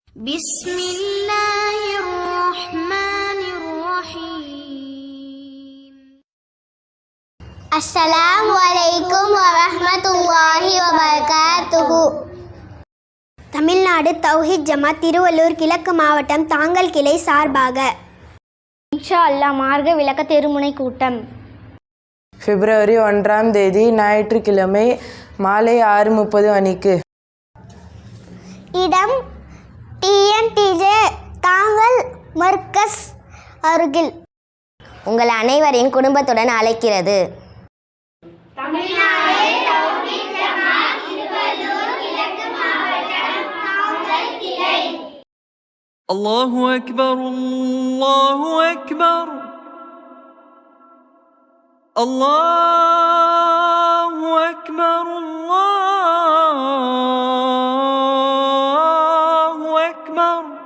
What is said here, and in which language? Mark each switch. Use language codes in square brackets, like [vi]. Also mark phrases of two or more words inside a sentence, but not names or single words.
[ar] بسم الله الرحمن الرحيم. السلام عليكم ورحمة الله وبركاته. [ta] தமிழ்நாடு தௌஹீத் ஜமாத் திருவள்ளூர் கிழக்கு மாவட்டம் தாங்கல் கிளை சார்பாக [ar] إن شاء الله [ta] மார்க விளக்க தெருமுனை கூட்டம் பிப்ரவரி 1ஆம் தேதி ஞாயிற்றுக்கிழமை மாலை 6:30 மணிக்கு. இடம் TNTJ தாங்கல் மர்கஸ் அருகில். உங்கள் அனைவரையும் குடும்பத்துடன் அழைக்கிறது. [ar] الله أكبر الله أكبر الله أكبر الله أكبر